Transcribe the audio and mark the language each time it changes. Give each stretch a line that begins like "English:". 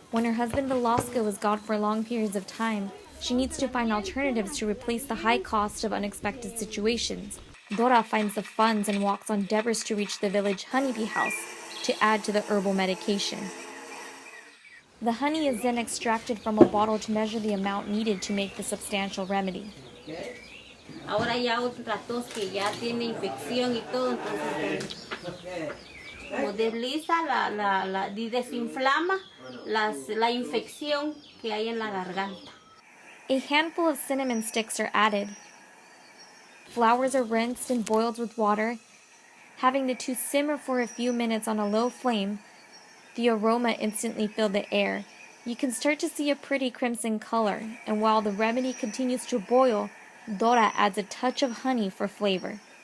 English: When her husband Velasco is gone for long periods of time, she needs to find alternatives to replace the high cost of unexpected situations. Dora finds the funds and walks on Debris to reach the village honeybee house to add to the herbal medication. The honey is then extracted from a bottle to measure the amount needed to make the substantial remedy.
Spanish: Ahora ya otra tos que ya tiene infección y todo, entonces como desliza y desinflama la infección que hay en la garganta.
English: A handful of cinnamon sticks are added. Flowers are rinsed and boiled with water, having the 2 simmer for a few minutes on a low flame. The aroma instantly filled the air. You can start to see a pretty crimson color, and while the remedy continues to boil, Dora adds a touch of honey for flavor.